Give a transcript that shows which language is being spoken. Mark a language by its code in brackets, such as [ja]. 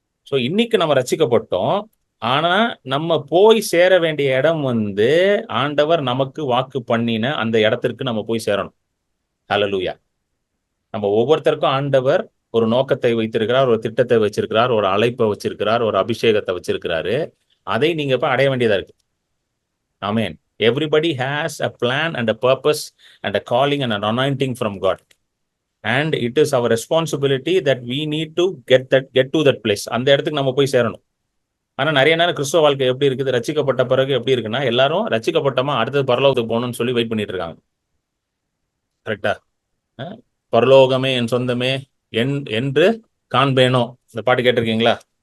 [ta] So இன்னைக்கு நம்ம ரட்சிக்கப்பட்டோம். ஆனா நம்ம போய் சேர வேண்டிய இடம் வந்து ஆண்டவர் நமக்கு வாக்கு பண்ணின அந்த இடத்திற்கு நம்ம போய் சேரணும். ஹல்லேலூயா. நம்ம ஒவ்வொருத்தருக்கும் ஆண்டவர் ஒரு நோக்கத்தை வைத்திருக்கிறார், ஒரு திட்டத்தை வச்சிருக்கிறார், ஒரு அழைப்பை வச்சிருக்கிறார், ஒரு அபிஷேகத்தை வச்சிருக்கிறாரு. அதை நீங்க இப்ப அடைய வேண்டியதா இருக்கு. ஆமென். [en] Everybody has a plan and a purpose and a calling and an anointing from God. And it is our responsibility that we need to get to that place. [ta] அந்த இடத்துக்கு நம்ம போய் சேரணும். ஆனா நிறைய நேரம் கிறிஸ்துவ வாழ்க்கை எப்படி இருக்குது, ரட்சிக்கப்பட்ட பிறகு எப்படி இருக்குன்னா, எல்லாரும் ரட்சிக்கப்பட்டமா அடுத்தது பரலோகத்துக்கு போகணும்னு சொல்லி வெயிட் பண்ணிட்டு இருக்காங்க. கரெக்டா? பரலோகமே என் சொந்தமே என்று காண்பேனோ, இந்த பாட்டு கேட்டிருக்கீங்களா?